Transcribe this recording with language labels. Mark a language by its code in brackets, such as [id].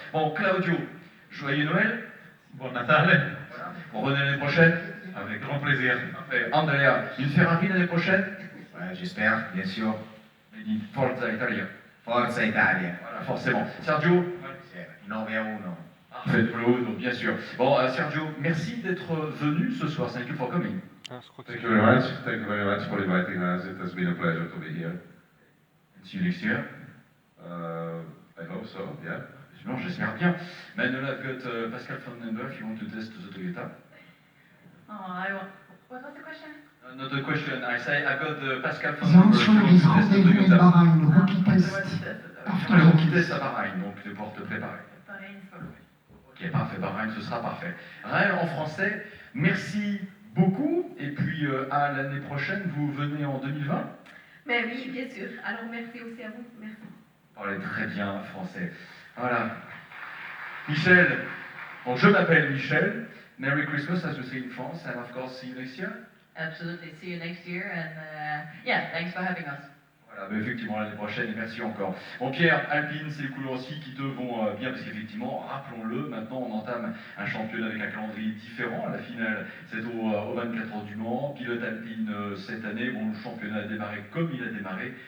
[fr] Bon, Claudio, joyeux Noël. [it] Bon Natale. [fr] On revenez l'année prochaine. Avec grand plaisir. Et Andrea, une Ferrari l'année prochaine? Ouais, j'espère, bien sûr. [it] Forza Italia. Forza Italia. [fr] Voilà, forcément. Sergio? 9-1. Parfait, bien sûr. Bon, Sergio, merci d'être venu ce soir. [en] Thank you for coming. Thank you very much. Thank you very much for inviting us. It has been a pleasure to be here. See you next year. I hope so, yeah. [fr] Non, j'espère bien. Manuel, [en] I've got [fr] Pascal Vandenberg. [en] You want to test the Toyota? What was the question? Not a question. I say I've got Pascal The answer is rendezvous in Bahrain, rookie test. [fr] Le rookie test à Bahreïn, donc de pouvoir te préparer. Ok, parfait, Bahreïn, ce sera parfait. Raël, en français, merci beaucoup. Et puis à l'année prochaine, vous venez en 2020. Mais oui, bien sûr. Alors merci aussi à vous. Merci. Vous parlez très bien français. Voilà. Michel, bon, je m'appelle Michel. [en] Merry Christmas, as we say in France, and of course, see you next year. Absolutely. See you next year, and yeah, thanks for having us. [fr] Voilà, mais effectivement, l'année prochaine, et merci encore. Bon, Pierre, Alpine, c'est les couleurs aussi qui te vont bien, parce qu'effectivement, rappelons-le, maintenant on entame un championnat avec un calendrier différent. La finale, c'est au 24 heures du Mans. Pilote Alpine cette année, bon, le championnat a démarré comme il a démarré.